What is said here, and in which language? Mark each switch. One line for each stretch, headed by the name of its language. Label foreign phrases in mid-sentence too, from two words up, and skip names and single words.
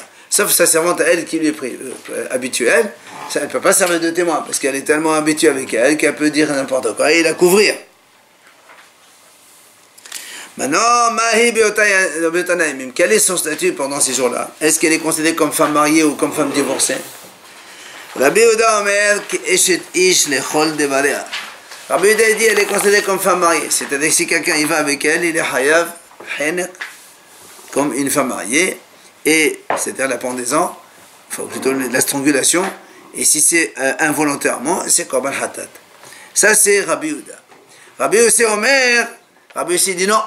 French: Sauf sa servante à elle qui lui est habituelle, elle ne peut pas servir de témoin parce qu'elle est tellement habituée avec elle qu'elle peut dire n'importe quoi et la couvrir. Maintenant, quel est son statut pendant ces jours-là? Est-ce qu'elle est considérée comme femme mariée ou comme femme divorcée?
Hebrew: רבי יהודה אומר כאשת איש לכל דבריה.
French: Rabbi Yehuda dit elle est considérée comme femme mariée. C'est-à-dire que si quelqu'un y va avec elle, il est
Hebrew: חייב, חנק,
French: comme une femme mariée. Et c'est-à-dire la pendaison, enfin plutôt la strangulation. Et si c'est involontairement, c'est
Hebrew: קרבן חטאת.
French: Ça c'est Rabbi Yehuda.
Hebrew: רבי יוסי אומר,
French: Rabbi Yossi dit non.